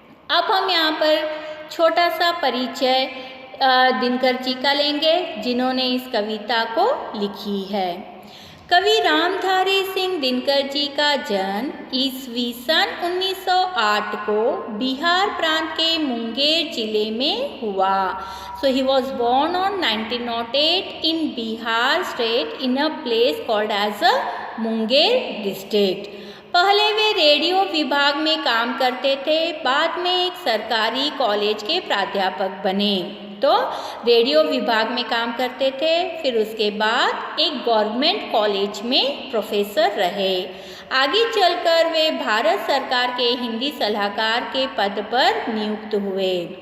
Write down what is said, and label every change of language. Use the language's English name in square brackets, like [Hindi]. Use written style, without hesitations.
[Hindi] अब हम यहाँ पर छोटा सा परिचय दिनकर जी का लेंगे, जिन्होंने इस कविता को लिखी है। कवि रामधारी सिंह दिनकर जी का जन्म ईस्वी सन 1908 को बिहार प्रांत के मुंगेर जिले में हुआ। [English] So he was born on 1908 in Bihar state in a place called as a Munger district। [Hindi] पहले वे रेडियो विभाग में काम करते थे, बाद में एक सरकारी कॉलेज के प्राध्यापक बने। तो रेडियो विभाग में काम करते थे, फिर उसके बाद एक गवर्नमेंट कॉलेज में प्रोफेसर रहे। आगे चलकर वे भारत सरकार के हिंदी सलाहकार के पद पर नियुक्त हुए।